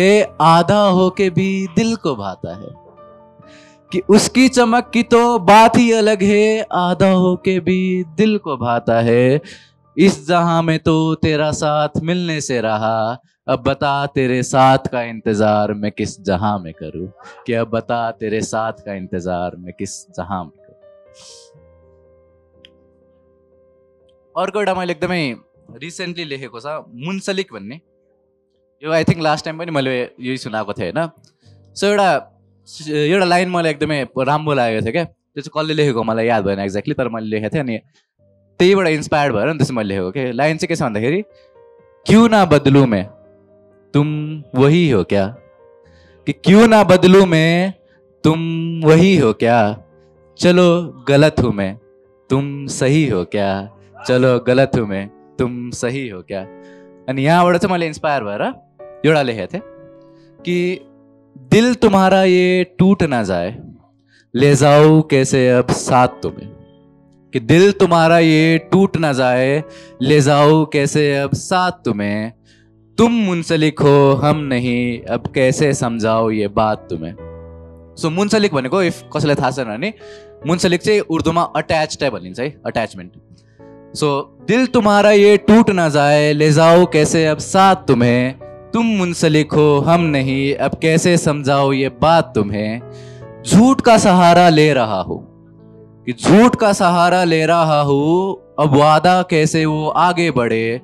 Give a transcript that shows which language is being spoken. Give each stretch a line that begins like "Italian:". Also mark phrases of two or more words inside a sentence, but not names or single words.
Hindi: आधा होके भी दिल को भाता है। कि उसकी चमक की तो बात ही अलग है, आधा होके भी दिल को भाता है। इस जहां में तो तेरा साथ मिलने से रहा। अब बता तेरे साथ का इंतजार मैं किस जहां में करूं। कि अब बता तेरे साथ का इंतजार मैं किस जहां में करूं।
Nepali: अर्को एउटा मैले एकदमै रिसेन्टली लेखेको छ मुन्सलिक भन्ने। यो
English: I think last time
Nepali: पनि मैले यही सुनाएको थिएँ होइन। सो एउटा लाइन मलाई एकदमै राम्रो लागेको थियो क्या। त्यो चाहिँ कसले लेखेको मलाई याद भएन एक्ज्याक्टली, तर मैले लेखेको थिएँ। अनि त्यहीबाट इन्सपायर्ड भएर नि त्यसमा मैले लेखेको कि लाइन चाहिँ के छ भन्दाखेरि,
Hindi: क्यों ना बदलूं मैं तुम वही हो क्या। कि क्यों ना बदलूं मैं तुम वही हो क्या। चलो गलत हूं मैं तुम सही हो क्या। चलो गलत हूं मैं तुम सही हो क्या।
Nepali: अनि यहाँबाट चाहिँ मैले इन्स्पायर भएर एउटा लेखेको थिएँ कि
Hindi: दिल तुम्हारा ये टूट ना जाए, ले जाओ कैसे अब साथ तुम्हें। कि दिल तुम्हारा ये टूट ना जाए, ले जाओ कैसे अब साथ तुम्हें। तुम मुन्सलिक हो हम नहीं, अब कैसे समझाओ ये बात तुम्हें।
Nepali: सो मुन्सलिक भनेको इफ कसैलाई थाहा छैन भने मुन्सलिक चाहिँ उर्दूमा
English: attach type
Nepali: भनिन्छ है, अट्याचमेन्ट।
Hindi: दिल तुम्हारा ये टूट ना जाए, ले जाओ कैसे अब साथ तुम्हें, तुम मुंसलिक हो हम नहीं, अब कैसे समझाओ ये बात तुम्हें। झूठ का सहारा ले रहा हो, कि झूठ का सहारा ले रहा हूँ, अब वादा कैसे वो आगे बढ़े।